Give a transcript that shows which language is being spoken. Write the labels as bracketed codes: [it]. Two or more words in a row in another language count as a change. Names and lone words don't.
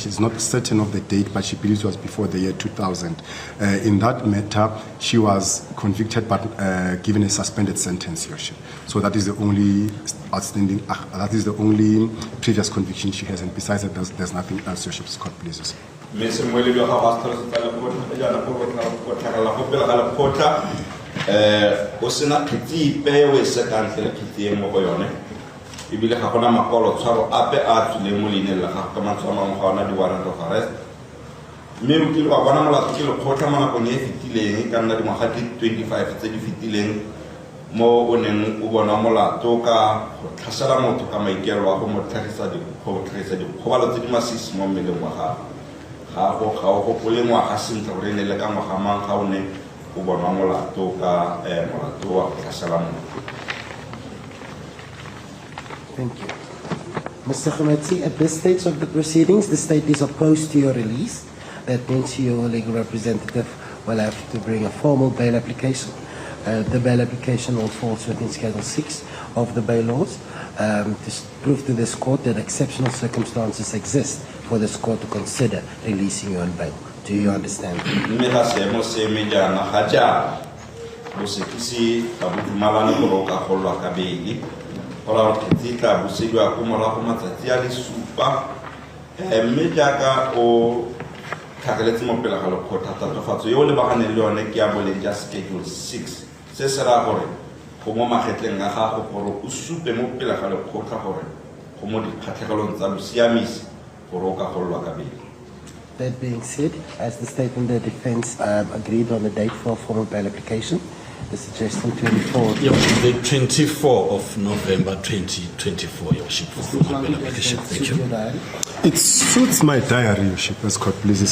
[en] She's not certain of the date, but she believes it was before the year 2000. In that matter, she was convicted but given a suspended sentence, Your Worship. So that is the only outstanding, that is the only previous conviction she has, and besides that, there's nothing else, Your Worship, court pleases. [tn] Ibile ga gona makolo tshwaro ape a tswileng mo leineng la gago ka matshwao a mangwe ga ona di- [en] warrant of arrest, [tn] mme o kile wa bona molato ke lekgotla mo nakong e e fetileng ka nna dingwaga di 25 tse di fetileng mo o neng o bona molato ka go tlhasela motho ka maikelo wa go mo tlhagisa dikgobalo tse di masisi mo mmeleng wa gago ga o gopole ngwaga sentle gore e ne le ka ngwaga mang ga o ne o bona molato ka molato wa go tlhasela motho. [en] Thank you. Mr. Khametsi, at this stage of the proceedings, the state is opposed to your release. That means your legal representative will have to bring a formal bail application. The bail application will fall within Schedule 6 of the bail laws to prove to this court that exceptional circumstances exist for this court to consider releasing you on bail. Do you understand? [tn] Ola ketika busigwa ko morago matsatsi a le supa mme jaaka o tlhageletse mo pele ga lekgotla tatofatso yo le baganeng le yone ke ya boleng ja Schedule 6 se se ra gore go mo magetleng a gago gore o supe mo pele ga lekgotla gore go mo dikgatlhegelong tsa bosiamisi gore o ka golwa ka bele. [en] That being said, as the state and the defense agreed on the date for a formal bail application, the suggestion 24. Yeah, the 24th of November 2024, Your Worship, for formal bail application. Thank you. It suits my diary, Your Worship, as court pleases.